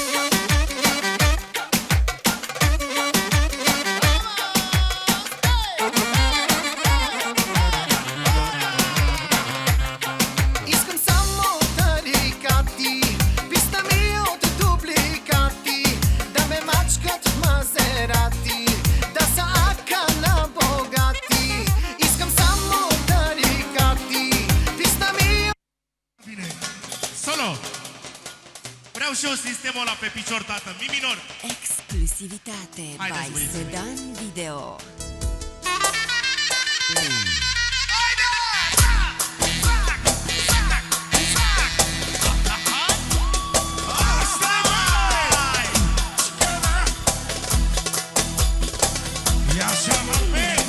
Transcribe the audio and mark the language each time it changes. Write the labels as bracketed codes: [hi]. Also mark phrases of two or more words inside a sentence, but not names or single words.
[bg] Искам само тарикати, писна ми от дубликати, да ме мачкат в Мазерати, да са ака на богати. Искам само тарикати, писна ми от... [ro] Bine. Solo. Vreau și eu sistemul ăla pe picior, tată. Mi minor. Exclusivitate Haideți, by băieți. Sedan Video. Ia așa, mă, pe.